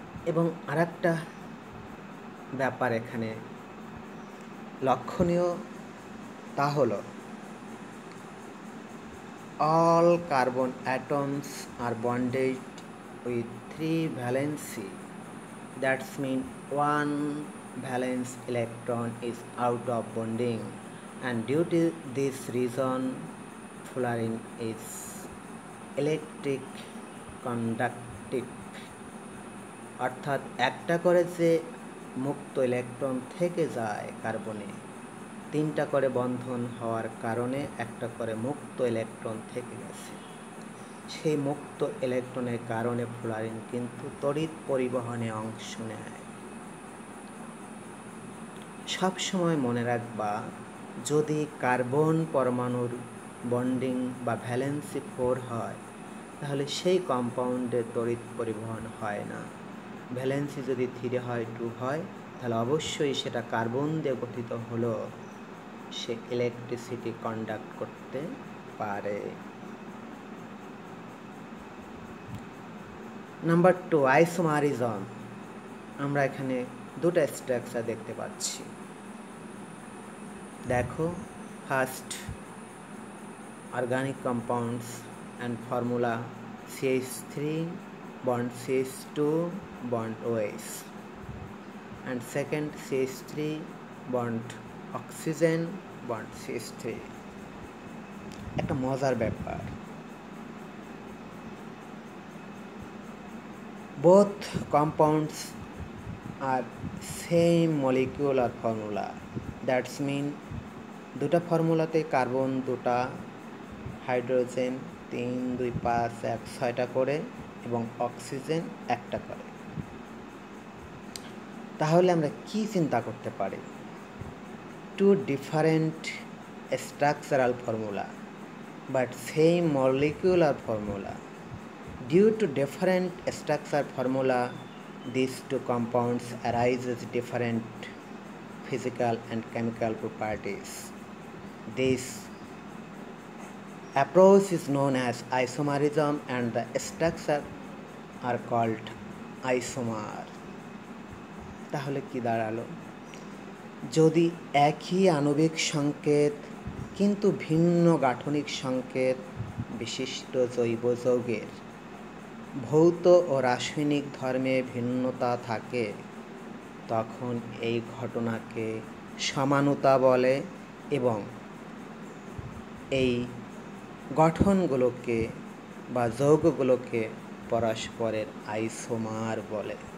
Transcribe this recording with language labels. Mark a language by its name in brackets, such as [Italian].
[Bangla] এবং আরেকটা ব্যাপার এখানে লক্ষণীয়, তা হলো [English] all carbon atoms are bonded with 3 valency. That means 1 valence electron is out of bonding, and due to this reason fullerene is electric conductive. [Bangla] অর্থাৎ একটা করে যে মুক্ত ইলেকট্রন থেকে যায় কার্বনে, 3টা করে বন্ধন হওয়ার কারণে একটা করে মুক্ত ইলেকট্রন থেকে গেছে। সেই মুক্ত ইলেকট্রনের কারণে ফুলারিন কিন্তু তড়িৎ পরিবহনে অংশ নেয়। সবসময় মনে রাখবা, যদি কার্বন পরমাণুর বন্ডিং বা ভ্যালেন্সি 4 হয় তাহলে সেই কম্পাউন্ডের তড়িৎ পরিবহন হয় না। ভ্যালেন্সি যদি 3 হয় 2 হয় তাহলে অবশ্যই সেটা কার্বন দিয়ে গঠিত হলো সে ইলেকট্রিসিটি কন্ডাক্ট করতে পারে। Number 2 isomerism. আমরা এখানে দুটো স্ট্রাকচার দেখতে পাচ্ছি। [English] দেখো, first organic compounds and formula CH3 bond CH2 bond OH, and second CH3 bond oxygen bond CH3। [Bangla] একটা মজার ব্যাপার, [English] both compounds are same molecular formula, that's mean [Bangla] দুটা ফর্মুলাতে কার্বন দুটা, হাইড্রোজেন 3 2 5 1 6টা করে এবং অক্সিজেন একটা করে। তাহলে আমরা কি চিন্তা করতে পারি? [English] Two different structural formula but same molecular formula. Due to different structure formula, these two compounds arises different physical and chemical properties. This approach is known as isomerism and the structure are called isomer। [Bangla] তাহলে কি দাঁড়ালো? যদি একই আণবিক সংকেত কিন্তু ভিন্ন গাঠনিক সংকেত বিশিষ্ট জৈব যৌগের ভৌত ও রাসায়নিক ধর্মে ভিন্নতা থাকে, তখন এই ঘটনাকে সমানুতা বলে এবং এই গঠনগুলোকে বা যৌগগুলোকে পরস্পরের আইসোমার বলে।